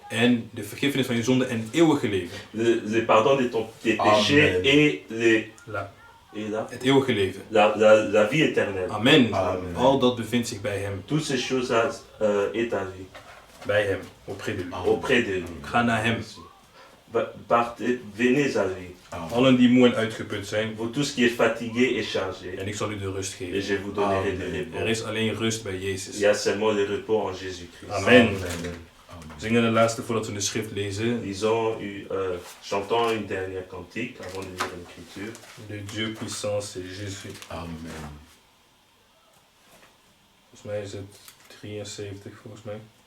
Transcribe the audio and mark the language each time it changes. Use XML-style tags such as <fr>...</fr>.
<nl>en de vergiffenis van je zonde en het eeuwige leven.</nl> <fr>le pardon de tes péchés Amen. et La et là,</fr> <nl>het eeuwige leven.</nl> <fr>la vie éternelle. Amen. Amen.</fr> <nl>Al dat bevindt zich bij hem.</nl> <fr>Toutes ces choses est à lui,</fr> <nl>Bij hem.</nl> <fr>Auprès de lui. auprès de lui.</fr> <nl>Ga naar hem.</nl> <fr>Partez, venez à lui.</fr> <nl>Allen die moe en uitgeput zijn.</nl> <fr>Vous tous qui êtes fatigués et chargés,</fr> <nl>En ik zal u de rust</nl> <fr>et</fr> <nl>geven.</nl> <fr>je vous donnerai de</fr> <nl>Er</nl> <fr>repos.</fr> <nl>is alleen rust bij</nl> <fr>Il</fr> <nl>Jezus.</nl> <fr>y a seulement le repos en Jésus-Christ. Amen.</fr> <nl>We zingen de laatste voordat we de schrift lezen.</nl> <fr>Chantons une dernière cantique avant de lire l'écriture. Le Dieu puissant, c'est Jésus. Amen.</fr> <nl>Volgens mij is het 73, volgens mij.</nl>